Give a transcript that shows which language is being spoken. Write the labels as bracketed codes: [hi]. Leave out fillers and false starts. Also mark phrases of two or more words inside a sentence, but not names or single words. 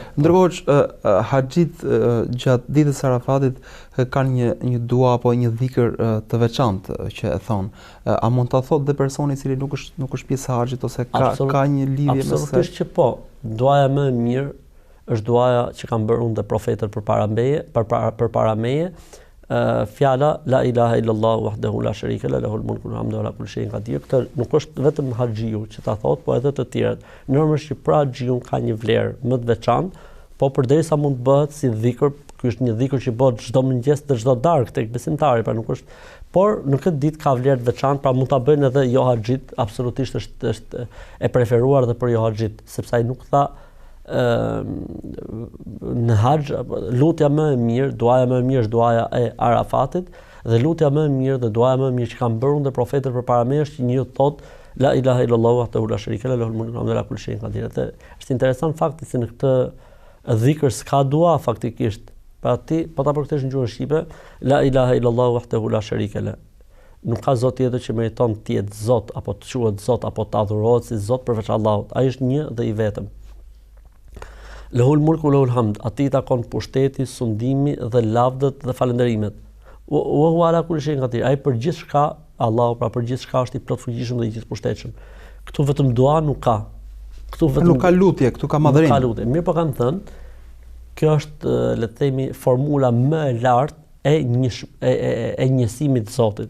[sq] Ndërkohë që haxhit gjatë ditës së Arafatit kanë një dua apo një dhikër të veçantë që e thon. A mund ta thotë dhe personi i cili nuk është pjesë e haxhit ose ka një lidhje me së? Absolutisht që po. Duaja më e mirë është duaja që kanë bërë unë dhe profetët përpara meje. [ar] Fjala لا إله إلا الله وحده لا شريك له له الملك والحمد على كل شيء قدير. [sq] Këtë nuk është vetëm haxhiu që ta thotë, po edhe të tjerët. Normalisht që pra haxhiu ka një vlerë më të veçantë, po përderisa mund të bëhet si dhikër, ky është një dhikër që bëhet çdo mëngjes dhe çdo darkë tek besimtari, pra nuk është por në këtë ditë ka vlerë të veçantë, pra mund ta bëjnë edhe jo haxhit, absolutisht është e preferuar edhe për jo haxhit, sepse ai nuk tha në haxh lutja më e mirë, duaja më e mirë është duaja e Arafatit, dhe lutja më e mirë dhe duaja më e mirë që kanë bërë dhe profetët përpara meje është që njëu thotë [ar] لا إله إلا الله وحده لا شريك له له الملك وعلى كل شيء قدير. [sq] Është interesant fakti se në këtë dhikr s'ka dua faktikisht. Pra ti po ta përkthesh në gjuhën shqipe, [ar] لا إله إلا الله وحده لا شريك له. [sq] Nuk ka zot tjetër që meriton të jetë zot apo të quhet zot apo të adhurohet si zot përveç Allahut. Ai është një dhe i vetëm. [ar] له الملك له الحمد, [sq] atij takon pushteti, sundimi dhe lavdët dhe falënderimet. [ar] وهو على كل شيء قدير. [sq] Ai për gjithçka, Allahu pra për gjithçka është i plot fuqishëm dhe i gjithëpushtetshëm. Këtu vetëm dua nuk ka. Këtu vetëm nuk ka lutje, këtu ka madhërim. Nuk ka lutje. Mirë po kanë thënë, kjo është le të themi formula më e lartë e njësimit të Zotit.